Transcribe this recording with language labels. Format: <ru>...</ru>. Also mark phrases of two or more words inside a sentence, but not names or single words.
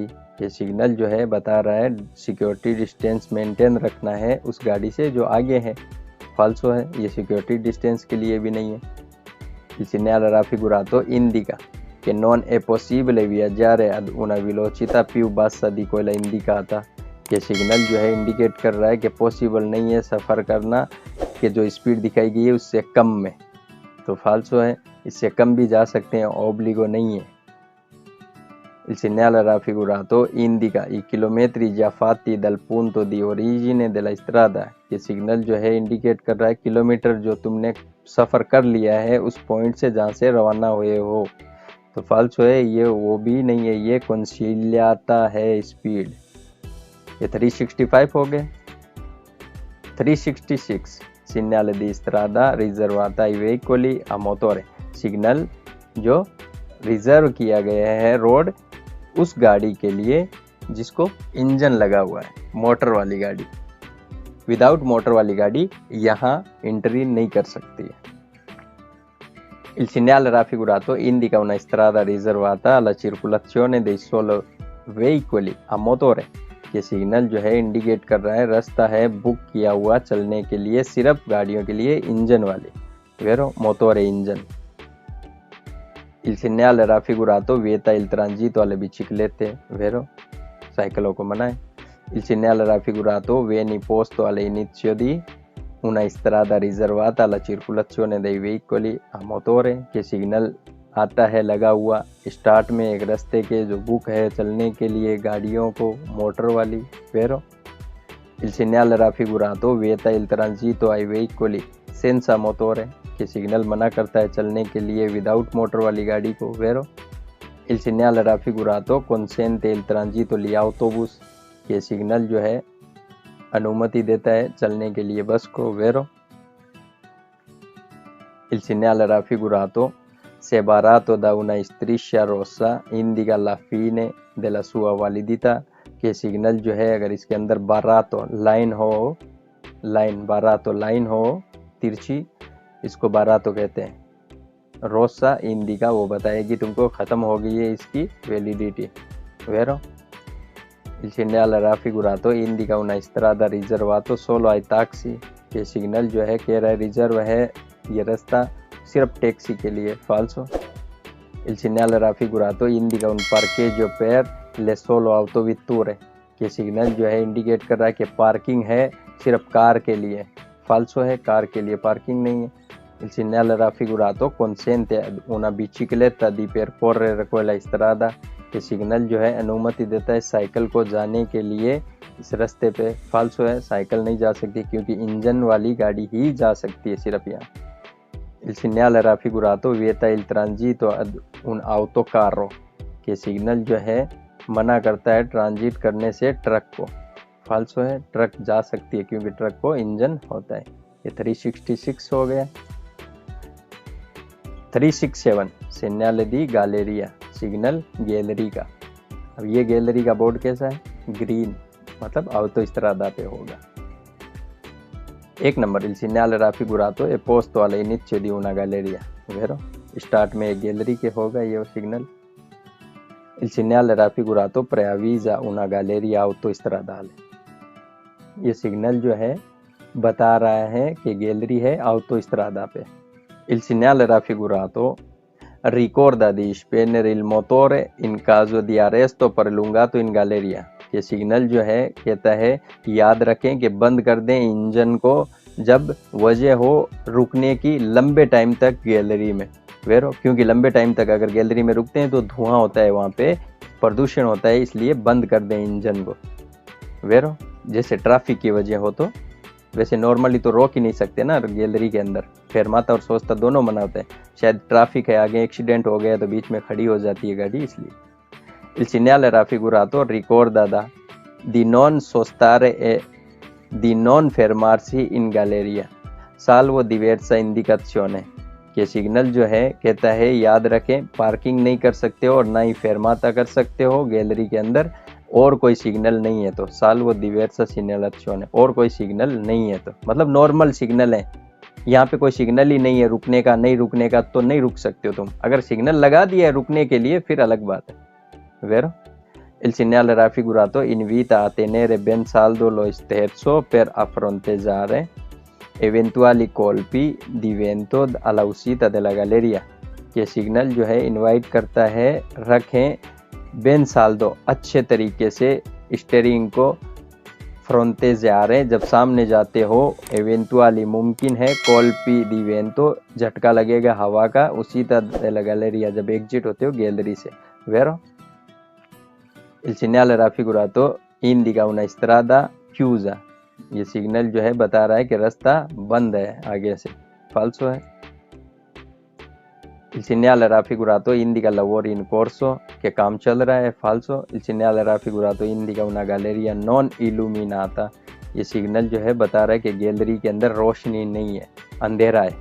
<hi>ये सिग्नल जो है बता रहा है</hi> <en>security distance maintain</en> <hi>रखना है उस गाड़ी से जो आगे है। फाल्सो है, ये</hi> <en>security distance</en> <hi>के लिए भी नहीं है।</hi> <it>Il segnale raffigurato indica che non è possibile viaggiare ad una velocità più bassa di quella indicata।</it> <hi>ये सिग्नल जो है इंडिकेट कर रहा है कि पॉसिबल नहीं है सफ़र करना कि जो स्पीड दिखाई गई है उससे कम में। तो फाल्सो है, इससे कम भी जा सकते हैं, ओब्लिगो नहीं है।</hi> <it>Il segnale raffigurato indica i chilometri già fatti dal punto di origine della strada।</it> <hi>ये सिग्नल जो है इंडिकेट कर रहा है किलोमीटर जो तुमने सफ़र कर लिया है उस पॉइंट से जहाँ से रवाना हुए हो। तो फाल्सो है, ये वो भी नहीं है, ये कंसिलियाता है स्पीड। ये 365 हो गए।</hi> <it>366 segnale di strada riservata ai veicoli a motore।</it> <hi>सिग्नल जो रिजर्व किया गया है रोड उस गाड़ी के लिए जिसको इंजन लगा हुआ है, मोटर वाली गाड़ी।</hi> <en>without motor</en> <hi>वाली गाड़ी यहाँ एंट्री नहीं कर सकती है।</hi> <it>Il segnale raffigurato indica una strada riservata alla circolazione dei solo veicoli a motore।</it> <hi>ये सिग्नल जो है इंडिकेट कर रहा है रास्ता है बुक किया हुआ चलने के लिए सिर्फ गाड़ियों के लिए इंजन वाली।</hi> <it>Vero? Motore इंजन। Il segnale raffigurato vieta il transito alle biciclette। Vero?</it> <hi>साइकिलों को मना है।</hi> <it>Il segnale raffigurato viene posto all'inizio di una strada riservata alla circolazione dei veicoli a motore।</it> <hi>के सिग्नल आता है लगा हुआ स्टार्ट में एक रास्ते के जो बुक है चलने के लिए गाड़ियों को मोटर वाली।</hi> <it>Vero? Il segnale raffigurato vieta il transito ai veicoli senza motore।</it> <hi>कि सिग्नल मना करता है चलने के लिए</hi> <en>without motor</en> <hi>वाली गाड़ी को।</hi> <it>Vero? Il segnale raffigurato consente il transito agli autobus।</it> <hi>ये सिग्नल जो है अनुमति देता है चलने के लिए बस को।</hi> <it>Vero? Il segnale raffigurato separato da una striscia rossa indica la fine della sua validità।</it> <hi>कि सिग्नल जो है अगर इसके अंदर बारातो लाइन हो, बारातो लाइन हो तिरछी, इसको बारातो कहते हैं।</hi> <it>rossa indica</it> <hi>वो बताएगी तुमको खत्म हो गई है इसकी वैलिडिटी।</hi> <it>वेरो il segnale raffigurato indica una strada riservato solo ai taxi,</it> <hi>ये सिग्नल जो है कह रहा है रिजर्व है ये रास्ता सिर्फ टैक्सी के लिए।</hi> <it>falso il segnale raffigurato indica un parcheggio per le solo autovetture,</it> <hi>ये सिग्नल जो है इंडिकेट कर रहा है कि पार्किंग है सिर्फ कार के लिए। फाल्सो है, कार के लिए पार्किंग नहीं है।</hi> <it>il segnale raffigurato consente una bicicletta di percorrere quella strada,</it> <hi>ये सिग्नल जो है अनुमति देता है साइकिल को जाने के लिए इस रास्ते पे। फाल्सो है, साइकिल नहीं जा सकती क्योंकि इंजन वाली गाड़ी ही जा सकती है सिर्फ यहाँ।</hi> <it>il segnale raffigurato vieta il transito ad un autocarro,</it> <hi>के सिग्नल जो है मना करता है ट्रांजिट करने से ट्रक को। फाल्सो है, ट्रक जा सकती है क्योंकि ट्रक को इंजन होता है। ये 366 हो गया। 367</hi> <it>segnale di galleria,</it> <hi>सिग्नल गैलरी का। अब ये गैलरी का बोर्ड कैसा है? ग्रीन, मतलब autostrada पे होगा। एक नंबर</hi> <it>il segnale raffigurato è posto all'inizio di una galleria, vero?</it> <hi>स्टार्ट में एक गैलरी के होगा ये सिग्नल।</hi> <it>il segnale raffigurato preavvisa una galleria autostradale,</it> <hi>ये सिग्नल जो है बता रहा है कि गैलरी है autostrada पे।</hi> <it>il segnale raffigurato ricorda di spegnere il motore in caso di arresto prolungato in galleria,</it> <hi>ये सिग्नल जो है कहता है याद रखें कि बंद कर दें इंजन को जब वजह हो रुकने की लंबे टाइम तक गैलरी में। वेरो, क्योंकि लंबे टाइम तक अगर गैलरी में रुकते हैं तो धुआं होता है, वहाँ पे प्रदूषण होता है, इसलिए बंद कर दें इंजन को। वेरो, जैसे ट्रैफिक की वजह हो तो वैसे नॉर्मली तो रोक ही नहीं सकते ना गैलरी के अंदर, फेरमाता और सोस्ता दोनों मना होता है। शायद ट्रैफिक है आगे, एक्सीडेंट हो गया तो बीच में खड़ी हो जाती है गाड़ी, इसलिए।</hi> <it>il segnale raffigurato ricorda di non sostare e di non fermarsi in galleria salvo diversa indicazione,</it> <hi>ये सिग्नल जो है कहता है याद रखें पार्किंग नहीं कर सकते हो और ना ही फेरमाता कर सकते हो गैलरी के अंदर और कोई सिग्नल नहीं है तो।</hi> <it>salvo diversa segnalazione,</it> <hi>और कोई सिग्नल नहीं है तो मतलब</hi> <en>normal signal</en> <hi>है, यहाँ पे कोई सिग्नल ही नहीं है रुकने का, नहीं रुकने का तो नहीं रुक सकते हो तुम। अगर सिग्नल लगा दिया है रुकने के लिए फिर अलग बात है।</hi> <it>Vero? Il segnale raffigurato invita a tenere ben saldo lo sterzo per fronteggiare eventuali colpi di vento alla uscita della galleria,</it> <hi>ये सिग्नल जो है इनवाइट करता है रखें</hi> <it>ben saldo</it> <hi>अच्छे तरीके से स्टीयरिंग को फ्रोंटेजारे जब सामने जाते हो, एवेंटुअली मुमकिन है,</hi> <it>colpi di vento</it> <hi>झटका लगेगा हवा का, उसी तरह गैलरिया जब एग्जिट होते हो गैलरी से।</hi> <it>वेरो il segnale raffigurato indica una strada chiusa,</it> <hi>ये सिग्नल जो है बता रहा है कि रास्ता बंद है आगे से।</hi> <it>फाल्सो है। il segnale raffigurato indica lavori in corso,</it> <hi>के काम चल रहा है। फाल्सो।</hi> <it>il segnale raffigurato indica una galleria non illuminata,</it> <hi>ये सिग्नल जो है बता रहा है कि गैलरी के अंदर रोशनी नहीं है, अंधेरा है।</hi>